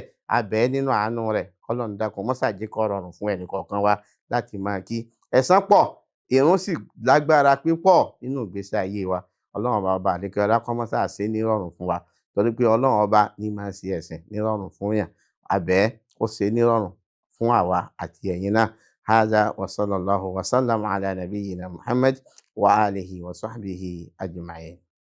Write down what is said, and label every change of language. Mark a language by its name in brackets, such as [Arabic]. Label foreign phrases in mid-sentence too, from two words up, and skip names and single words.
[Yoruba] A bẹ̀ ẹ́ nínú àánú rẹ̀, Ọlọ́run dákun má ṣà jẹ́ kó rọrùn fún ẹnì kọ̀ọ̀kan wa láti máa kí. Ẹ̀san pọ̀, ìrun sì lágbára pípọ̀ nínú ìgbésí ayé wa. Ọlọ́run ọba àlékè ọlá kó má ṣà ṣe ní rọrùn fún wa, torí pé Ọlọ́run ọba ní máa ṣe ẹ̀sìn ní rọrùn fún yàn. A bẹ̀ ẹ́ kó ṣe ní rọrùn fún àwa àti ẹ̀yin náà. [Arabic] هذا وصلى الله وسلم على نبينا محمد وآله وصحبه أجمعين.